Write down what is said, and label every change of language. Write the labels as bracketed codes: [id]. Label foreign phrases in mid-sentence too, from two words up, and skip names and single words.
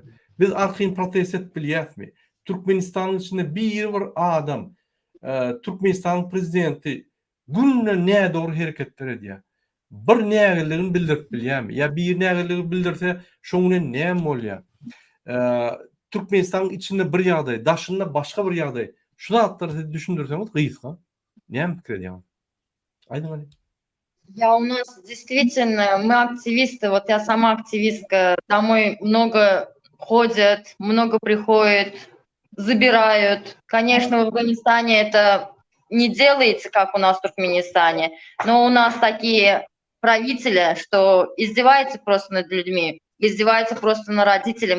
[tk] Biz arkyn protest et bilýärmi? Türkmenistanyň içinde bir adam Türkmenistan prezidenti günne näme dogry hereketler edýär. Bir nägeligini bildirip bilýärmi? Ya bir nägeligi bildirse şoňa näme bolýar? Türkmenistanyň içinde bir ýagdaý, daşynda başga bir ýagdaý. Şu zatlary düşündürseňiz gysga. Näme pikir edýär? Aýdyň. [ru] Я у нас действительно, мы активисты, вот я сама активистка, домой много ходят, много приходят, забирают. Конечно, в Афганистане это не делается, как у нас в Туркменистане, но у нас такие правители, что издеваются просто над людьми, издеваются просто над родителями.